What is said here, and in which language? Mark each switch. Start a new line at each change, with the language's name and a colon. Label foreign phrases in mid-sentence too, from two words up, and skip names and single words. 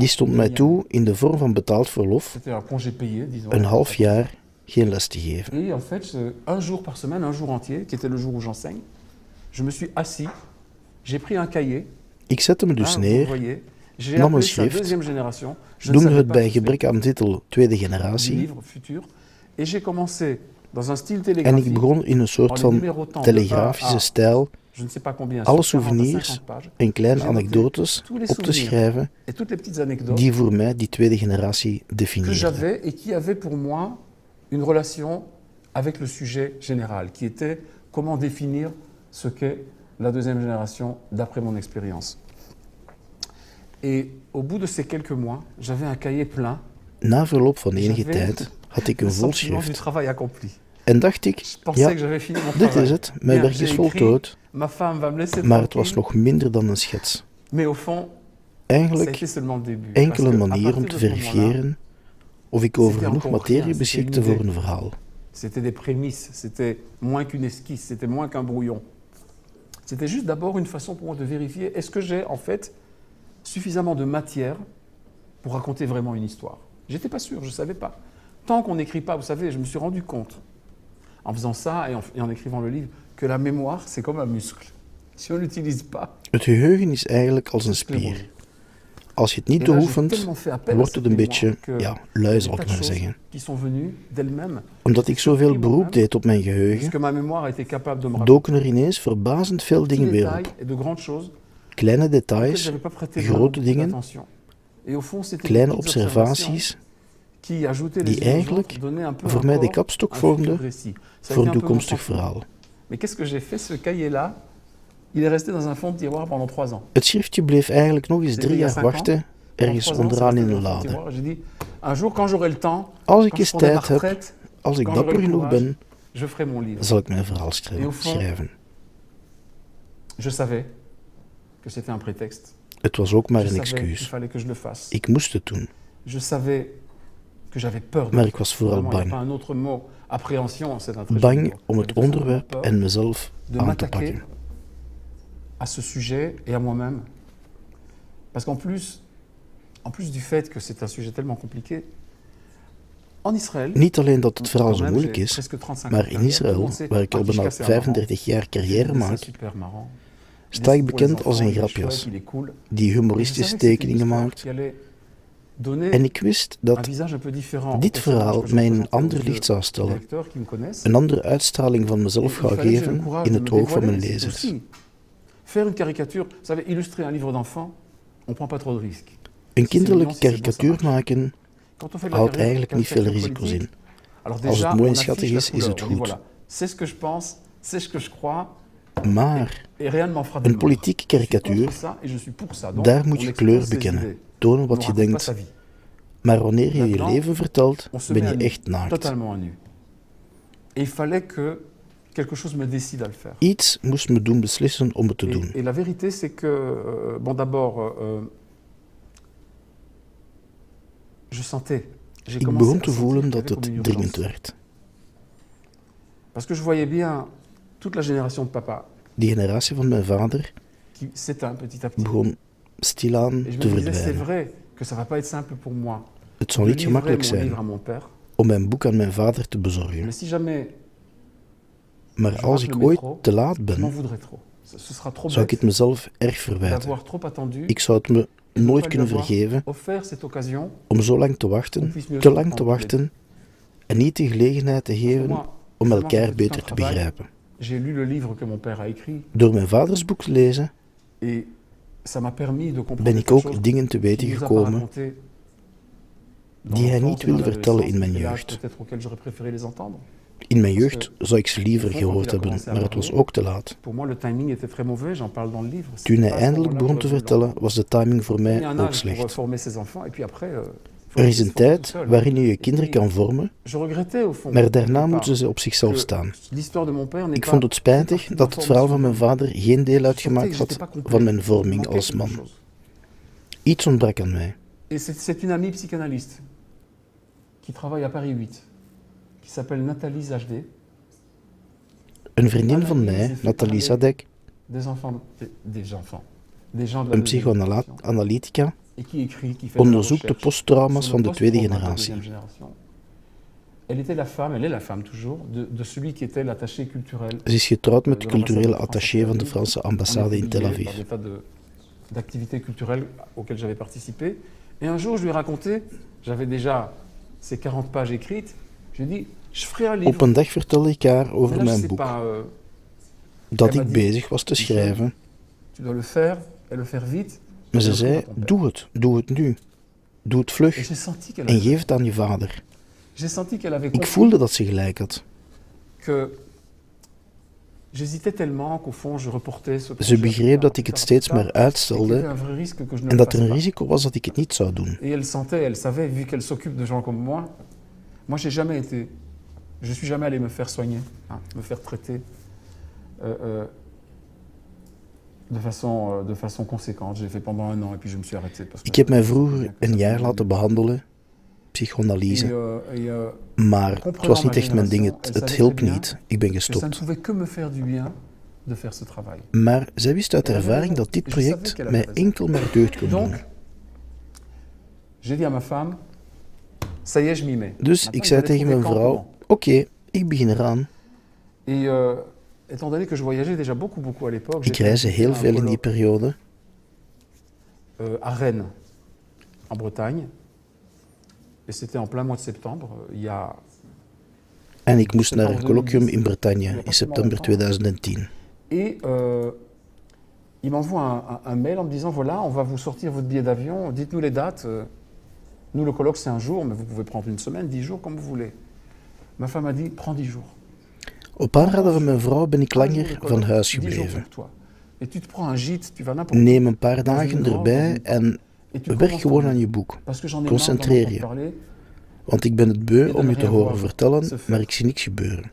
Dutch: Die stond mij toe in de vorm van betaald verlof
French: C'était un congé payé, disons.
Dutch: een half jaar geen les te geven.
French: Et en fait, un jour par semaine, un jour entier, qui était le jour où j'enseigne, je me suis assis, j'ai pris un cahier.
Dutch: Ik zette me dus
French: vous
Dutch: neer,
French: voyez, j'ai
Dutch: nam
French: appelé
Dutch: een
French: ça
Dutch: schrift,
French: deuxième génération. Je ne
Dutch: noemde
French: savais
Dutch: het
French: pas
Dutch: bij
French: que c'était
Dutch: gebrek aan titel tweede
French: du
Dutch: generatie
French: livre futur. Et j'ai commencé dans un style
Dutch: en
French: télégraphique.
Dutch: ik begon in een
French: en
Dutch: soort
French: les
Dutch: van
French: numérotant de 1
Dutch: telegrafische
French: à
Dutch: stijl
French: je ne sais pas combien,
Dutch: alle
French: sur 40 à souvenirs 50 pages.
Dutch: en kleine
French: J'ai noté
Dutch: anekdotes
French: tous les
Dutch: op te
French: souvenirs
Dutch: schrijven
French: et toutes les petites anecdotes
Dutch: die voor mij die tweede generatie
French: que
Dutch: definieerden.
French: j'avais et qui avaient pour moi une relation avec le sujet général, qui était comment définir ce qu'est la deuxième génération d'après mon expérience. Et au bout de ces quelques mois, j'avais un cahier plein,
Dutch: Na verloop van enige
French: J'avais
Dutch: tijd had ik
French: le
Dutch: een vol
French: sentiment du
Dutch: schrift
French: travail accompli.
Dutch: en dacht ik,
French: Je pensais
Dutch: ja,
French: que j'avais fini mon
Dutch: dit
French: travail.
Dutch: is het, mijn
French: Bien,
Dutch: werk
French: j'ai
Dutch: is
French: écrit,
Dutch: voltooid,
French: ma femme va me laisser
Dutch: maar het was
French: tranquille,
Dutch: nog minder dan een schets.
French: mais au fond, ça a
Dutch: Eigenlijk
French: été seulement le début.
Dutch: enkele
French: Parce que à
Dutch: manier om
French: partir
Dutch: te
French: de ce moment-là,
Dutch: verifiëren of ik over
French: c'était
Dutch: genoeg
French: encore
Dutch: materie
French: rien,
Dutch: beschikte
French: c'était une
Dutch: voor
French: idée.
Dutch: een verhaal.
French: C'était des prémices, c'était moins qu'une esquisse, c'était moins qu'un brouillon. C'était juste d'abord une façon pour moi de vérifier est-ce que j'ai en fait suffisamment de matière pour raconter vraiment une histoire. J'étais pas sûr, je savais pas. Tant qu'on n'écrit pas, vous savez, je me suis rendu compte, en faisant ça et en écrivant le livre, que la mémoire, c'est comme un muscle. Si on ne l'utilise pas,
Dutch: Het geheugen is eigenlijk als een
French: c'est sclérose.
Dutch: spier. Als je het niet
French: Et là, j'ai
Dutch: oefent,
French: tellement fait appel à
Dutch: wordt
French: cette
Dutch: het een
French: mémoire
Dutch: beetje,
French: que
Dutch: ja, lui zal
French: des
Dutch: ik
French: tas de
Dutch: maar
French: choses
Dutch: zeggen.
French: qui sont venues d'elles-mêmes,
Dutch: Omdat ik zoveel beroep deed op mijn geheugen,
French: puisque ma mémoire a été capable de me rappeler
Dutch: doken er ineens verbazend veel
French: petits
Dutch: dingen weer
French: détails
Dutch: op.
French: et de grandes choses
Dutch: Kleine
French: auxquelles
Dutch: details,
French: j'avais pas prêté
Dutch: grote
French: vraiment beaucoup
Dutch: dingen,
French: d'attention. Et au fond, c'était des
Dutch: kleine
French: petites observations
Dutch: observaties
French: qui, ajoutées les
Dutch: die
French: unes aux
Dutch: eigenlijk
French: autres, donnaient un peu
Dutch: voor mij de
French: encore
Dutch: kapstok
French: un futur
Dutch: vormden
French: récit. Ça a
Dutch: voor
French: été
Dutch: een
French: un peu mon
Dutch: toekomstig
French: sentiment.
Dutch: verhaal.
French: Mais qu'est-ce que j'ai fait? Ce cahier-là, il est resté dans un fond de tiroir pendant 3 ans.
Dutch: Het schriftje bleef eigenlijk nog eens
French: C'est
Dutch: 3
French: il y a
Dutch: jaar
French: 5 ans.
Dutch: wachten,
French: Pendant
Dutch: ergens
French: 3 ans, c'est
Dutch: onderaan
French: resté
Dutch: in
French: dans
Dutch: een
French: un fond de
Dutch: lade.
French: tiroir. J'ai dit, un jour, quand j'aurai le temps,
Dutch: Als ik
French: quand je
Dutch: eens
French: prendrai ma
Dutch: tijd heb,
French: retraite,
Dutch: als ik
French: quand j'aurai
Dutch: dapper
French: le
Dutch: genoeg
French: courage,
Dutch: ben,
French: je ferai mon livre.
Dutch: zal ik mijn verhaal
French: Et au fond,
Dutch: schrijven.
French: Je savais que c'était un prétexte.
Dutch: Het was ook maar
French: Je
Dutch: een
French: savais qu'il
Dutch: excuus.
French: fallait que je le fasse.
Dutch: Ik moest het doen,
French: Je savais que j'avais peur de
Dutch: maar ik was vooral
French: Vraiment, il n'y a
Dutch: bang.
French: pas un autre mot. Appréhension, c'est un très joli
Dutch: Bang
French: mot.
Dutch: om het
French: J'avais tout simplement
Dutch: onderwerp
French: peur
Dutch: en mezelf
French: de
Dutch: aan te
French: m'attaquer
Dutch: pakken.
French: à ce sujet et à moi-même. Parce qu'en plus du fait que c'est un sujet tellement compliqué, en Israël,
Dutch: Niet alleen dat het verhaal
French: quand
Dutch: zo
French: même,
Dutch: moeilijk
French: j'ai
Dutch: is,
French: presque 35
Dutch: maar
French: ans de
Dutch: in
French: carrière.
Dutch: Israël,
French: Tout le monde sait,
Dutch: waar ik al bijna
French: Kishka, c'est marrant.
Dutch: 35 jaar
French: C'est
Dutch: carrière
French: des
Dutch: maak,
French: dessins super marrant.
Dutch: sta ik
French: Pour les
Dutch: bekend als
French: enfants,
Dutch: een
French: il est
Dutch: grapjas
French: chouette, il est cool.
Dutch: die
French: Et je
Dutch: humoristische
French: savais que c'était une
Dutch: tekeningen
French: histoire
Dutch: maakt,
French: qui allait donner
Dutch: En ik wist
French: un
Dutch: dat
French: visage un peu différent
Dutch: dit
French: au personnage
Dutch: verhaal
French: que je
Dutch: mij in een
French: représentais aux
Dutch: ander
French: yeux
Dutch: licht zou
French: des
Dutch: stellen,
French: lecteurs qui me connaissent.
Dutch: een andere uitstraling van
French: Et
Dutch: mezelf
French: il
Dutch: zou
French: fallait que j'ai le
Dutch: geven
French: courage
Dutch: in
French: de
Dutch: het
French: me
Dutch: oog van mijn
French: dévoiler, c'est
Dutch: lezers.
French: aussi. Faire une caricature, vous savez, illustrer un livre d'enfant, on prend pas trop de risques.
Dutch: Een
French: Si c'est mignon,
Dutch: kinderlijke
French: si c'est beau, ça
Dutch: karikatuur
French: marche.
Dutch: maken
French: Quand on fait de la
Dutch: houdt eigenlijk niet veel
French: caricature
Dutch: risico's
French: politique,
Dutch: in.
French: alors
Dutch: Als
French: déjà,
Dutch: het mooi
French: on
Dutch: en
French: affiche
Dutch: schattig
French: la
Dutch: is, is
French: couleur.
Dutch: het
French: On dit
Dutch: goed.
French: voilà, c'est ce que je pense, c'est ce que je crois,
Dutch: Maar
French: et rien ne m'en fera
Dutch: een
French: démordre.
Dutch: politieke
French: Je suis contre
Dutch: karikatuur,
French: ça et je suis pour ça. Donc,
Dutch: daar moet
French: on
Dutch: je
French: expose
Dutch: kleur
French: ses
Dutch: bekennen,
French: idées.
Dutch: tonen
French: On
Dutch: wat je
French: raconte pas
Dutch: denkt.
French: sa vie.
Dutch: Maar wanneer je je
French: Maintenant,
Dutch: leven vertelt,
French: On se
Dutch: ben
French: met
Dutch: je
French: à nu,
Dutch: echt naakt.
French: totalement à nu. Et il fallait que quelque chose me décide à le faire.
Dutch: Iets moest me doen beslissen om het te doen.
French: Et la vérité, c'est que, bon, d'abord, je sentais. J'ai
Dutch: Ik
French: commencé
Dutch: begon
French: à
Dutch: te
French: sentir
Dutch: voelen
French: qu'il y
Dutch: dat
French: avait comme
Dutch: het
French: une
Dutch: dringend
French: urgence.
Dutch: werd.
French: Parce que je voyais bien toute la génération de papa
Dutch: Die generatie van mijn vader
French: qui s'éteint petit à petit.
Dutch: begon stilaan
French: Et je
Dutch: te
French: me disais, c'est
Dutch: verdwijnen.
French: vrai que ça va pas être simple pour moi
Dutch: Het zal
French: de
Dutch: niet
French: livrer
Dutch: gemakkelijk
French: mon
Dutch: zijn
French: livre à mon père.
Dutch: om mijn boek aan mijn vader te bezorgen.
French: Mais si jamais
Dutch: Maar
French: je
Dutch: als
French: rate
Dutch: ik
French: le
Dutch: ooit
French: métro,
Dutch: te laat
French: je m'en
Dutch: ben,
French: voudrais trop. Ce sera trop
Dutch: zou ik het
French: bête
Dutch: mezelf erg verwijten.
French: d'avoir trop attendu
Dutch: Ik zou het me
French: et de ne
Dutch: nooit
French: pas lui
Dutch: kunnen
French: avoir
Dutch: vergeven
French: offert cette occasion
Dutch: om zo lang te
French: qu'on
Dutch: wachten,
French: puisse mieux
Dutch: te
French: se
Dutch: lang te
French: comprendre.
Dutch: wachten en niet de gelegenheid te
French: Parce que
Dutch: geven
French: moi,
Dutch: om
French: évidemment,
Dutch: elkaar
French: j'ai fait tout un
Dutch: beter te
French: travail.
Dutch: begrijpen.
French: J'ai lu le livre que mon père a écrit
Dutch: Door mijn vaders boek te lezen
French: et ça m'a permis de comprendre
Dutch: ben ik
French: quelque chose
Dutch: ook dingen te weten
French: qu'il nous a pas
Dutch: gekomen
French: raconté dans
Dutch: die hij
French: l'enfance
Dutch: niet
French: et dans
Dutch: wilde vertellen in mijn
French: l'adolescence,
Dutch: jeugd.
French: peut-être auquel j'aurais préféré les entendre.
Dutch: In mijn jeugd zou ik ze liever
French: Quand
Dutch: gehoord
French: il a
Dutch: hebben,
French: commencé à
Dutch: maar het was
French: parler,
Dutch: ook te laat.
French: Pour moi, le timing était très mauvais, j'en parle dans le livre.
Dutch: Toen hij
French: C'était pas à ce
Dutch: eindelijk
French: moment-là
Dutch: begon
French: que
Dutch: te
French: j'aurais dû
Dutch: vertellen,
French: l'entendre.
Dutch: was de timing voor
French: Il y a
Dutch: mij
French: un
Dutch: ook
French: âge pour
Dutch: slecht.
French: former ses enfants et puis après,
Dutch: Er is een
French: ils se forment tout
Dutch: tijd
French: seuls.
Dutch: waarin je je
French: Et
Dutch: kinderen
French: puis,
Dutch: kan vormen,
French: je regrettais au fond
Dutch: maar daarna
French: quelque part,
Dutch: moeten ze op zichzelf
French: que
Dutch: staan.
French: l'histoire de mon père n'est
Dutch: Ik
French: pas
Dutch: vond het spijtig
French: partie de
Dutch: dat
French: ma
Dutch: het verhaal van mijn
French: formation.
Dutch: vader geen deel
French: Je
Dutch: uitgemaakt
French: sentais que
Dutch: had
French: j'étais pas complet.
Dutch: van mijn
French: Il
Dutch: vorming
French: manquait
Dutch: als
French: quelque
Dutch: man.
French: chose.
Dutch: Iets ontbrak aan mij.
French: Et c'est une amie psychanalyste qui travaille à Paris 8, qui s'appelle Nathalie Zajde,
Dutch: Een vriendin van mij, Nathalie Zadek,
French: des enfants, des enfants, des gens de la
Dutch: een
French: deuxième génération,
Dutch: psychoanalytica,
French: et qui écrit, qui fait de la
Dutch: onderzoekt de
French: recherche
Dutch: posttrauma's
French: sur
Dutch: van
French: le
Dutch: de tweede
French: post-trauma de la
Dutch: generatie.
French: deuxième génération. Elle était la femme, elle est la femme toujours, de celui qui était l'attaché culturel.
Dutch: Ze is getrouwd met de
French: De l'ambassade
Dutch: culturele
French: de France
Dutch: attaché van de
French: à Tel Aviv.
Dutch: Franse
French: On
Dutch: ambassade
French: était
Dutch: in Tel
French: liés
Dutch: Aviv.
French: par des tas d'activités culturelles auxquelles j'avais participé. Et un jour, je lui ai raconté, j'avais déjà ces 40 pages écrites, je lui ai dit, je ferai un livre.
Dutch: Op een dag vertelde ik haar
French: Mais
Dutch: over
French: là, je
Dutch: mijn
French: sais
Dutch: boek,
French: pas,
Dutch: dat
French: elle m'a
Dutch: ik
French: dit,
Dutch: bezig was te
French: Michel,
Dutch: schrijven.
French: tu dois le faire, et le faire vite.
Dutch: Maar
French: et
Dutch: ze
French: le faire
Dutch: zei,
French: à ton père.
Dutch: doe het nu. Doe het
French: Et
Dutch: vlug
French: j'ai senti qu'elle
Dutch: en
French: avait,
Dutch: geef het aan je vader.
French: j'ai senti qu'elle avait
Dutch: Ik
French: compris
Dutch: voelde dat ze gelijk had.
French: que j'hésitais tellement qu'au fond, je reportais ce
Dutch: Ze
French: projet
Dutch: begreep dat ik
French: plus
Dutch: het
French: tard,
Dutch: steeds
French: plus
Dutch: maar
French: tard, et qu'il y
Dutch: uitstelde
French: avait un vrai risque que je ne
Dutch: en
French: le
Dutch: dat er
French: fasse
Dutch: een
French: pas.
Dutch: risico was dat ik het niet zou doen.
French: Et elle sentait, elle savait, vu qu'elle s'occupe de gens comme moi, je suis jamais allé me faire soigner, hein, me faire traiter de façon conséquente. J'ai fait pendant 1 an et puis je me suis arrêté. Parce que
Dutch: Ik heb mij
French: je
Dutch: vroeger
French: sentais bien
Dutch: een
French: que ça
Dutch: jaar
French: me
Dutch: laten
French: gênait.
Dutch: behandelen, psychoanalyse,
French: Et
Dutch: maar het was niet echt mijn ding, het hielp niet. Ik ben
French: ça ne
Dutch: gestopt.
French: pouvait que me faire du bien de faire ce travail.
Dutch: Maar zij wist uit ervaring dat dit project mij enkel maar deugd kon doen.
French: Donc, j'ai dit à ma femme, ça y est, je m'y mets.
Dutch: Dus
French: Maintenant,
Dutch: ik
French: il
Dutch: zei
French: fallait
Dutch: tegen
French: trouver
Dutch: mijn
French: quand,
Dutch: vrouw,
French: comment.
Dutch: oké, ik begin eraan.
French: Et étant donné que je voyageais déjà beaucoup à l'époque,
Dutch: Ik reisde heel veel in die
French: colloque
Dutch: periode.
French: à Rennes, en Bretagne. Et c'était en plein mois de septembre. Il y a
Dutch: En ik moest naar een colloquium in Bretagne in september 2010.
French: Et il m'envoie un mail en me disant, voilà, on va vous sortir votre billet d'avion, dites-nous les dates. Nous, le colloque, c'est 1 jour, mais vous pouvez prendre 1 semaine, 10 jours, comme vous voulez. Ma femme a dit, prends 10 jours.
Dutch: Op aanraden van mijn vrouw ben ik
French: 10 jours
Dutch: langer
French: de
Dutch: van
French: colloque,
Dutch: huis
French: 10 jours
Dutch: gebleven.
French: pour toi. Et tu te prends un gîte, tu vas n'importe où.
Dutch: Neem een paar dagen erbij en
French: Et tu
Dutch: werk
French: commences
Dutch: gewoon
French: ton
Dutch: aan
French: livre.
Dutch: je boek.
French: Parce que j'en ai
Dutch: Concentreer
French: marre
Dutch: je.
French: d'en entendre parler.
Dutch: Want ik ben het beu om je te horen vertellen, maar ik zie niks gebeuren.